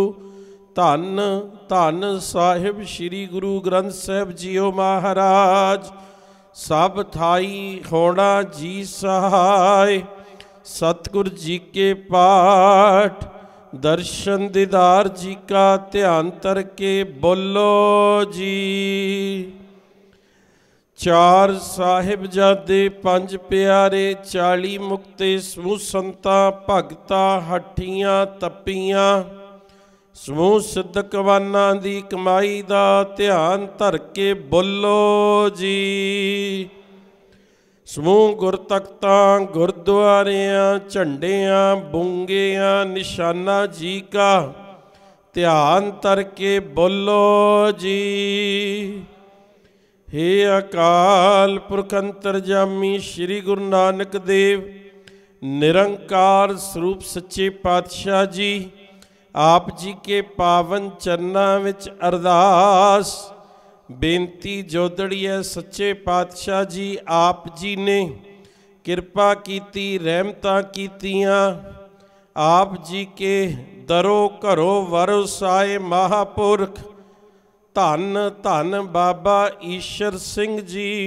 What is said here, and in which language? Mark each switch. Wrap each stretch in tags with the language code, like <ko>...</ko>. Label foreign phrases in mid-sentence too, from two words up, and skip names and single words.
<pa>ਧੰਨ ਧੰਨ ਸਾਹਿਬ ਸ੍ਰੀ ਗੁਰੂ ਗ੍ਰੰਥ ਸਾਹਿਬ ਜੀਓ ਮਹਾਰਾਜ। ਸਬ ਥਾਈ ਹੋਣਾ ਜੀ ਸਹਾਇ। ਸਤਿਗੁਰੂ ਜੀ ਕੇ ਪਾਠ ਦਰਸ਼ਨ ਦੀਦਾਰ ਜੀ ਕਾ ਧਿਆਨ ਤਰ ਕੇ ਬੋਲੋ ਜੀ। 4 ਸਾਹਿਬਜ਼ਾਦੇ 5 ਪਿਆਰੇ 40 ਮੁਕਤੇ ਸਮੂਹ ਸੰਤਾਂ ਭਗਤਾਂ ਹਠੀਆਂ ਤਪੀਆਂ। ਸਮੂਹ ਸਿੱਧਕਵਾਨਾਂ ਦੀ ਕਮਾਈ ਦਾ ਧਿਆਨ ਧਰ ਕੇ ਬੋਲੋ ਜੀ। ਸਮੂਹ ਗੁਰਤਖਤਾਂ, ਗੁਰਦੁਆਰਿਆਂ, ਝੰਡਿਆਂ, ਬੁੰਗਿਆਂ, ਨਿਸ਼ਾਨਾ ਜੀ ਕਾ ਧਿਆਨ ਧਰ ਕੇ ਬੋਲੋ ਜੀ। ਹੇ ਅਕਾਲ ਪੁਰਖ ਅੰਤਰਜਾਮੀ ਸ੍ਰੀ ਗੁਰੂ ਨਾਨਕ ਦੇਵ ਨਿਰੰਕਾਰ ਸਰੂਪ ਸੱਚੇ ਪਾਤਸ਼ਾਹ ਜੀ, ਆਪ ਜੀ ਕੇ ਪਾਵਨ ਚਰਨਾ ਵਿਚ ਅਰਦਾਸ ਬੇਨਤੀ ਜੋਦੜੀ ਹੈ। ਸੱਚੇ ਪਾਤਸ਼ਾਹ ਜੀ, ਆਪ ਜੀ ਨੇ ਕਿਰਪਾ ਕੀਤੀ, ਰਹਿਮਤਾਂ ਕੀਤੀਆਂ। ਆਪ ਜੀ ਕੇ ਦਰੋ ਘਰੋਂ ਵਰਸਾਏ ਮਹਾਪੁਰਖ ਧੰਨ ਧੰਨ ਬਾਬਾ ਈਸ਼ਵਰ ਸਿੰਘ ਜੀ</pa>